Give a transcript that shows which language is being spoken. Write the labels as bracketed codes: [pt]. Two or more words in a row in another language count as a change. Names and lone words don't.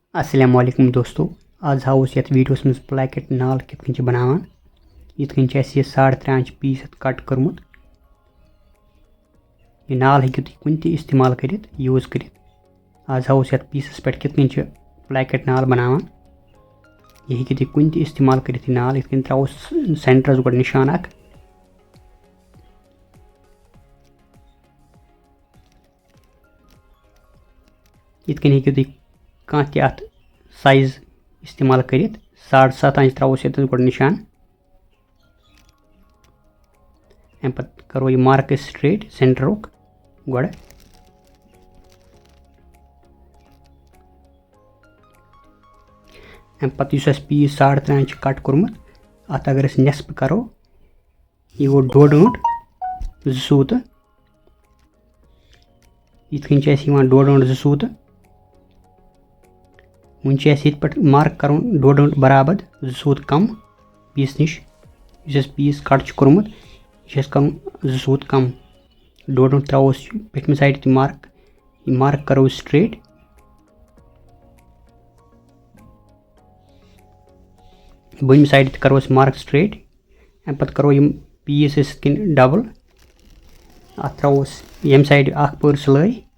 [ks] अस्सलाम वालेकुम दोस्तों, आज हाउ ये वीडियोस में प्लैकेट नाल कित बनावान। यह 3.5 इंच पीस कट कर्मुत। यह नाल हेकु तुम कुन इस्तेमाल कर यूज कर। आज हाउ ये पीसस पे कित प्लैकेट नाल बनावान। यह हेकु तुम कुन इस्तेमाल कर नाल। इथ त्रो सेंटरस गो निशान अख। इथ हेकु तुम कह साइज इस्तेमाल कर 7.5 इंच त्रोस ये गो निशान। अम पे करो यह [en] mark straight [ks] सेंटरुक गो। अम पे पीस 3.5 इंच कट कोर्मुत अत अगर नेस्प करो यह गो 1.5 इंच 2 सूत। इथ 1.5 इंच 2 सूत। वन पे मार्क कर 1.5 इंच बराबर 2 सूत कम पीस नश। पीस कट कोर्मुत यह कर 2 सूत कम। 1.5 इंच त्रोस पेटम [en] side mark. [ks] यह मार्क करो स्ट्रेट। बम साइड करो [en] mark straight. [ks] अम पे करो यम [en] piece double [ks] अत त्रोस यम साइड पर सिलाई।